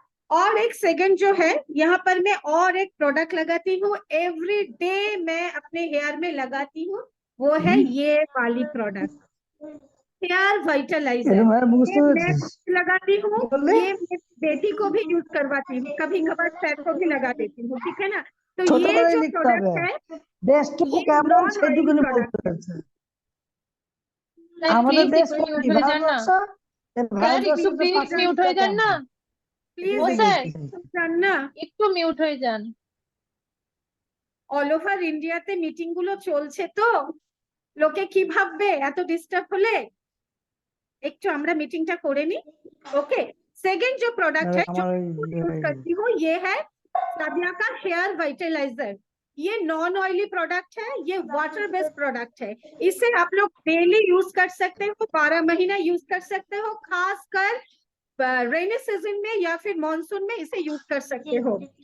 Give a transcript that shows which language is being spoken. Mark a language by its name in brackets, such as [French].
[Hindi] और एक सेकंड जो है यहाँ पर मैं और एक प्रोडक्ट लगाती हूँ, एवरी डे मैं अपने हेयर में लगाती हूँ, वो है ये वाली प्रोडक्ट हेयर वाइटलाइजर। ये मैं लगाती हूँ, ये मेरी बेटी को भी यूज करवाती हूँ, कभी कभार सर को भी लगा देती हूँ, ठीक है ना। तो ये जो प्रोडक्ट है ये नॉन ऑयली प्रोडक्ट है। [Bangla] আমাদের দেশ ভারতবর্ষ একটু প্লিজ মিউট হয়ে যান না, প্লিজ ও স্যার জান্না একটু মিউট হয়ে যান। অল ওভার ইন্ডিয়াতে মিটিং গুলো চলছে তো লোকে কি ভাববে এত ডিস্টার্ব হলে, একটু আমরা মিটিংটা করে নি। [Hindi] ओके, सेकंड जो प्रोडक्ट है जो यूज करती हूँ ये है फ्लाविया का हेयर वाइटलाइजर। ये नॉन ऑयली प्रोडक्ट है, ये वाटर बेस्ड प्रोडक्ट है। इसे आप लोग डेली यूज कर सकते हो, 12 महीना यूज कर सकते हो, खासकर रेनी सीजन में या फिर मॉनसून में इसे यूज कर सकते हो।